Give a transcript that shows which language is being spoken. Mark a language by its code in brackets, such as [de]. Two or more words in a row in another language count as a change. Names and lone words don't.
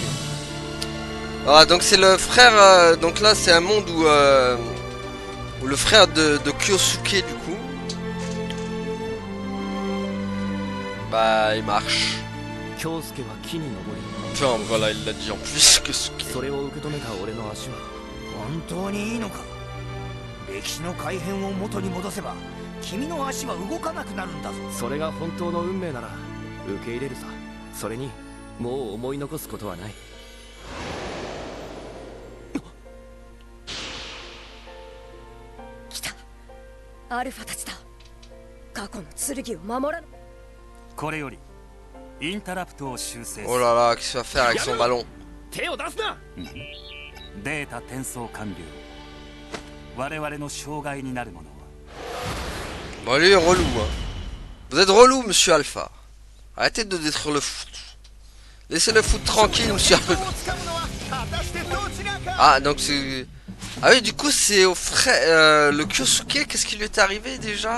[fr] Ah, donc c'est le frère, donc là c'est un monde où le frère de Kyosuke du coup, bah il marche. Enfin voilà, il l'a dit en plus, Kyosuke. [ja] 本当にいいのか。歴史の改変を元に戻せば君の足は動かなくなるんだぞ。それが本当の運命なら受け入れるさ。それにもう思い残すことはない。来た。アルファたちだ。過去の剣を守らぬ。これよりインタラプトを修正する。 [fr] Oh là là, qu'est-ce qu'il va faire avec son ballon? [ja] 手を出すな。データ転送完了。我々の障害になるものは。 [fr] Bon lui est relou hein. Vous êtes relou monsieur Alpha. Arrêtez de détruire le foot. Laissez le foot tranquille monsieur Alpha. Ah donc c'est... Ah oui du coup c'est au frère... le Kyosuke, qu'est-ce qui lui est arrivé déjà?